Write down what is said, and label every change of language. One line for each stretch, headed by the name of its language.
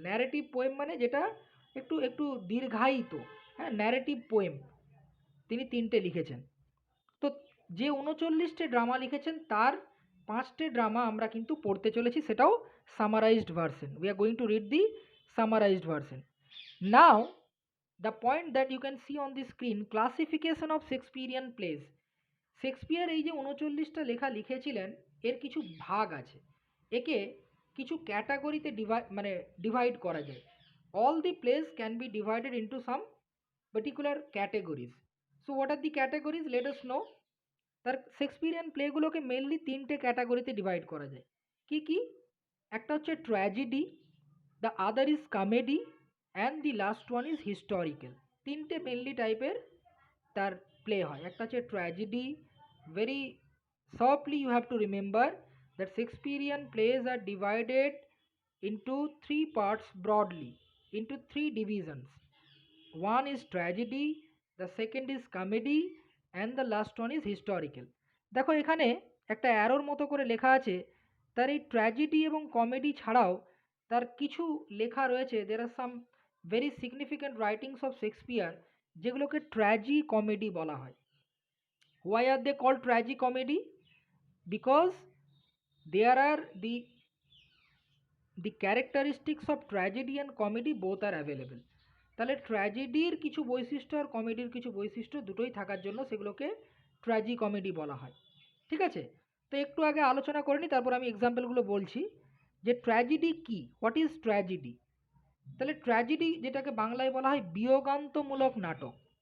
Bangla: Narrative poem মানে যেটা একটু একটু দীর্ঘায়িত, হ্যাঁ, ন্যারেটিভ পোয়েম তিনি 3টে লিখেছেন। তো যে 39টে ড্রামা লিখেছেন তার 5টে ড্রামা আমরা কিন্তু পড়তে চলেছি, সেটাও summarised version.
English: We are going to read the summarised version. Now the point that you can see on the screen, classification of Shakespearean plays.
Bangla: Shakespeare এই যে 39টা লেখা লিখেছিলেন এর কিছু ভাগ আছে, একে কিছু ক্যাটাগরিতে ডিভাইড করা যায়।
English: All the place can be divided into some particular categories. So what are the categories, let us know.
Bangla: তার শেক্সপিয়ারিয়ান প্লেগুলোকে মেনলি 3টে ক্যাটাগরিতে ডিভাইড করা যায়। কি কি? একটা হচ্ছে tragedy,
English: The other is comedy and the last one is historical.
Bangla: 3টে মেনলি টাইপের তার প্লে হয়। একটা হচ্ছে tragedy.
English: Very sharply you have to remember that Shakespearean plays are divided into 3 parts broadly, into 3 divisions. One is tragedy, the second is comedy and the last one is historical.
Bangla: দেখো এখানে একটা অ্যারোর মতো করে লেখা আছে, তার এই ট্র্যাজেডি এবং কমেডি ছাড়াও তার কিছু লেখা রয়েছে,
English: there are some very significant writings of Shakespeare
Bangla: যেগুলোকে ট্র্যাজি কমেডি বলা হয়।
English: Why are they called tragicomedy? Because there are the characteristics of tragedy and comedy both are available.
Bangla: তাহলে ট্র্যাজেডির কিছু বৈশিষ্ট্য আর কমেডির কিছু বৈশিষ্ট্য দুটোই থাকার জন্য সেগুলোকে ট্র্যাজি কমেডি বলা হয়। ঠিক আছে, তো একটু আগে আলোচনা করে নিই, তারপর আমি এক্সাম্পলগুলো বলছি যে ট্র্যাজেডি কি,
English: What is tragedy.
Bangla: তাহলে ট্র্যাজেডি যেটাকে বাংলায় বলা হয় বিয়োগান্তমূলক নাটক।